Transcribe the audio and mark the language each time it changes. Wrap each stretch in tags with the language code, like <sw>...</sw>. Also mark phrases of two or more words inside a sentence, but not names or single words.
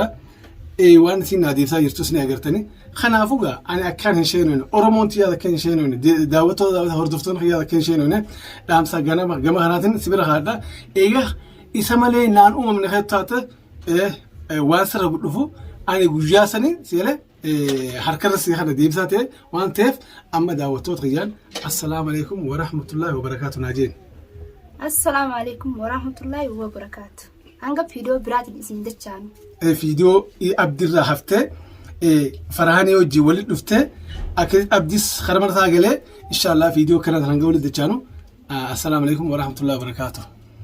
<om>Waan isin adeemsaa jirtus ni agartanii. Kanaafuu gaa ani akkaan hin sheenoone Oromoon yaada akka hin sheenoone daawwattoota hordoftoonni yaada akka hin sheenoone dhaamsa gama kanaatiin si bira haadha. Egaa isa malee naan uumamne kan taate waan sirra dhufu ani guyyaa sanii seelee harkarra si kana deemsaa ta'e waan ta'eef amma daawwattoota kiyyaan</om> <ar>السلام عليكم ورحمة الله وبركاته</ar> <om>naajeen.</om> <ar>السلام عليكم ورحمة الله وبركاته.</ar> <om>Hanga viidiyoo biraatiin isin dachaanu. Viidiyoo abdirraa haftee Farahaan wajjin walitti dhuftee akka abdis karaa mana isaa galee inshallah viidiyoo kana hanga walitti dachaanu.</om> <ar>السلام عليكم ورحمة الله وبركاته.</ar>